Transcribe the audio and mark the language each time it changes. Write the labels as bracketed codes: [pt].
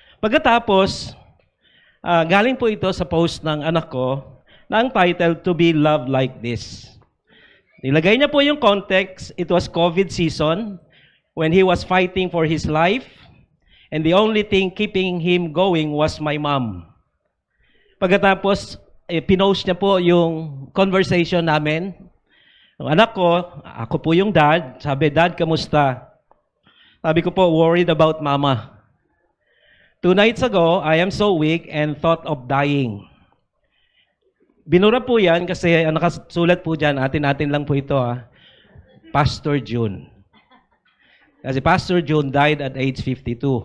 [tl] Pagkatapos, galing po ito sa post ng anak ko na ang title, [en] To Be Loved Like This. [tl] Nilagay niya po yung context. [en] It was COVID season when he was fighting for his life. And the only thing keeping him going was my mom. [tl] Pagkatapos, pinost niya po yung conversation namin. Ang anak ko, ako po yung dad. Sabi, Dad, kamusta? Sabi ko po, [en] worried about mama. 2 nights ago, I am so weak and thought of dying. [tl] Binura po yan kasi ang nakasulat po dyan, atin-atin lang po ito Pastor June. Kasi [en] Pastor June died at age 52.